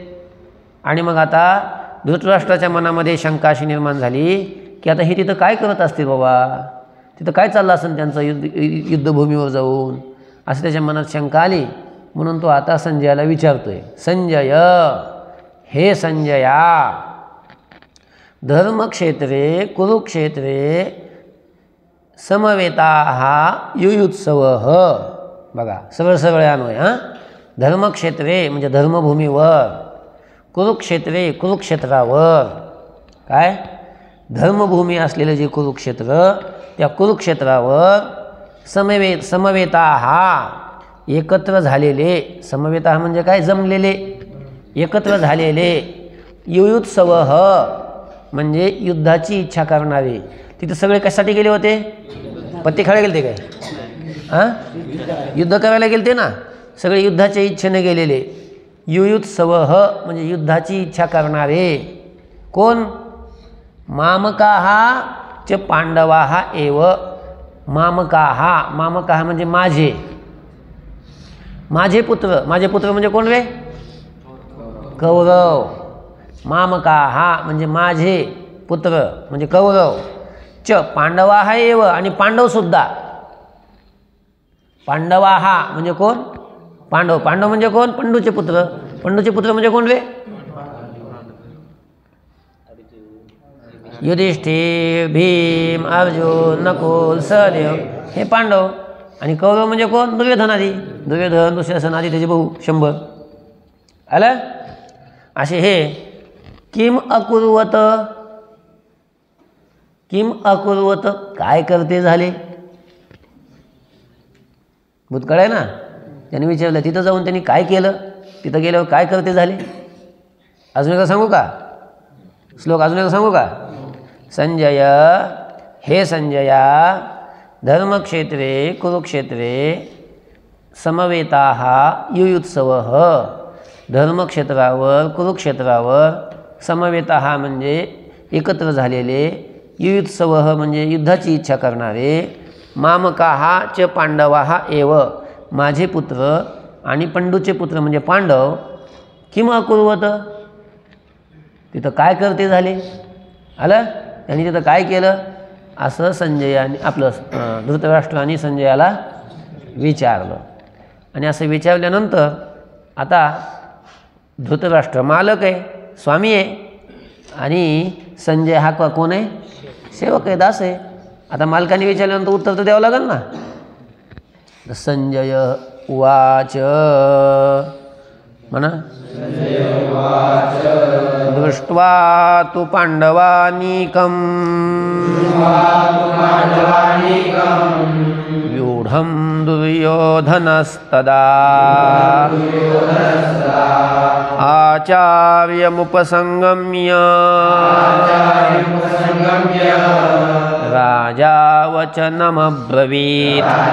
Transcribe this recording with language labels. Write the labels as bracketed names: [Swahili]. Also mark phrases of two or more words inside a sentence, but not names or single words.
[Marathi] आणि मग आता धृतराष्ट्राच्या मनामध्ये शंका अशी निर्माण झाली की आता हे तिथं काय करत असतील बाबा, तिथं काय चाललं असेल त्यांचं युद्धभूमीवर जाऊन, असं त्याच्या मनात शंका आली. म्हणून तो आता संजयाला विचारतोय, संजय, हे संजया, [Sanskrit] धर्मक्षेत्रे कुरुक्षेत्रे समवेताः युयुत्सवः. [Marathi] बघा सरळ सरळ अन्वय. धर्मक्षेत्रे म्हणजे धर्मभूमीवर, कुरुक्षेत्रे कुरुक्षेत्रावर. काय धर्मभूमी असलेलं जे कुरुक्षेत्र त्या कुरुक्षेत्रावर समवेताः एकत्र झालेले. समवेताः म्हणजे काय जमलेले, एकत्र झालेले. युयुत्सवः म्हणजे युद्धाची इच्छा करणारे. तिथे सगळे कशासाठी गेले होते? पत्ते खेळायला गेले ते काय? युद्ध करायला गेले ते ना, सगळे युद्धाच्या इच्छेने गेलेले. युयुत्सवः म्हणजे युद्धाची इच्छा करणारे. कोण? [Sanskrit] मामकाः च पांडवाः एव. [Marathi] मामकाः, मामकाः म्हणजे माझे, माझे पुत्र. माझे पुत्र म्हणजे कोण रे? कौरव. मामकाः म्हणजे माझे पुत्र म्हणजे कौरव. [Sanskrit] च पांडवाः एव [Marathi] आणि पांडवसुद्धा. पांडवाः म्हणजे कोण? पांडव. पांडव म्हणजे कोण? पंडूचे पुत्र. पंडूचे पुत्र म्हणजे कोण रे? युधिष्ठिर, भीम, अर्जुन, नकुल, सहदेव हे पांडव. आणि कौरव म्हणजे कोण? दुर्योधन आदी. दुर्योधन, दुःशासन आदी त्याचे भाऊ 100. आलं? असे हे [Sanskrit] किम अकुर्वत. किम अकुर्वत [Marathi] काय करते झाले. भूतकाळ आहे ना, त्यांनी विचारलं तिथं जाऊन त्यांनी काय केलं, तिथं गेल्यावर काय करते झाले. अजून एकदा सांगू का श्लोक? अजून एकदा सांगू का? संजय, हे संजया, [Sanskrit] धर्मक्षेत्रे कुरुक्षेत्रे समवेताः युयुत्सवः. [Marathi] धर्मक्षेत्रावर कुरुक्षेत्रावर समवेताः म्हणजे एकत्र झालेले. युयुत्सवः म्हणजे युद्धाची इच्छा करणारे. [Sanskrit] मामकाः च पांडवाः एव [Marathi] माझे पुत्र आणि पंडूचे पुत्र म्हणजे पांडव. [Sanskrit] किम अकुर्वत [Marathi] तिथं काय करते झाले. आलं? त्यांनी तिथं काय केलं असं संजयाने आपलं धृतराष्ट्राने संजयाला विचारलं. आणि असं विचारल्यानंतर आता धृतराष्ट्र मालक आहे, स्वामी आहे, आणि संजय हा कोण आहे? सेवक आहे, दास आहे. आता मालकाने विचारल्यानंतर उत्तर तर द्यावं लागेल ना. संजय उवाच म्हणा. [Sanskrit] दृष्ट्वा तु पांडवानीकं व्यूढं दुर्योधनस्तदा आचार्यमुपसंगम्य राजा वचनमब्रवीत्.